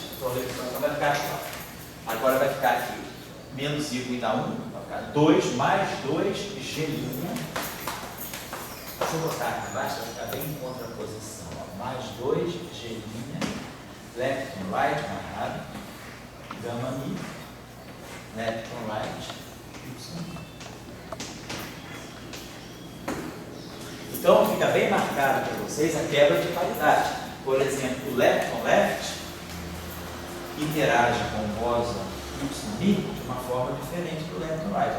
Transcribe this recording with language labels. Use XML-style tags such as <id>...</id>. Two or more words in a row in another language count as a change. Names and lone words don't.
<pt>Então vai ficar aqui, ó. Agora vai ficar aqui menos I com I dá 1, vai ficar 2 mais 2 G'. Deixa eu botar aqui embaixo, vai ficar bem em contraposição. Ó. Mais 2 G',</pt> <en>lepton right</en> <pt>barrado, gama mi,</pt> <en>lepton right,</en> <pt>Y. Então, fica bem marcado para vocês a quebra de paridade. Por exemplo, o</pt> <en>lepton left</en> <pt>interage com o bóson Y' de uma forma diferente do</pt> <en>lepton right.</en>